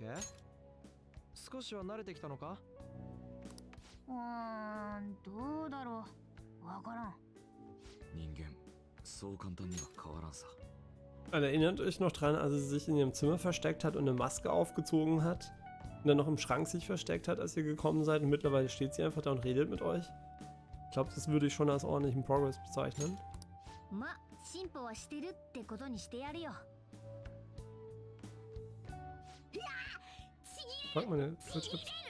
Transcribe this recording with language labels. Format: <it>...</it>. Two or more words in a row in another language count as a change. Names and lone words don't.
<ja>少しは慣れてきたのか？どうだろう。わからん。人間、そう簡単には変わらんさ。</ja> <de>Erinnert euch noch dran, als sie sich in ihrem Zimmer versteckt hat und eine Maske aufgezogen hat? Und dann noch im Schrank sich versteckt hat, als ihr gekommen seid und mittlerweile steht sie einfach da und redet mit euch? Ich glaube, das würde ich schon als ordentlichen Progress bezeichnen. Fuck, meine Twitch-App.</de>